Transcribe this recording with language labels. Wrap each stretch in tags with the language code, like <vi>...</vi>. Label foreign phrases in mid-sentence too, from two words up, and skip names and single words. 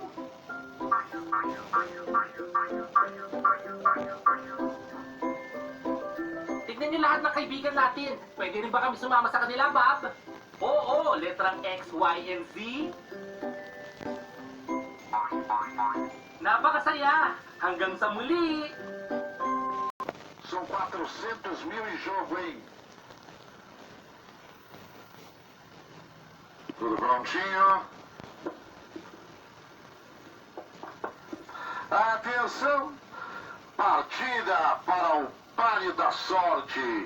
<tl>Tignan niyo lahat ng kaibigan natin. Pwede rin ba kami sumama sa kanila, Bob? Oo, letrang X, Y, and Z. Napakasaya! Hanggang sa muli!</tl> <pt>São 400 mil em jogo, hein? Tudo prontinho? Atenção! Partida para o Pare da Sorte.</pt>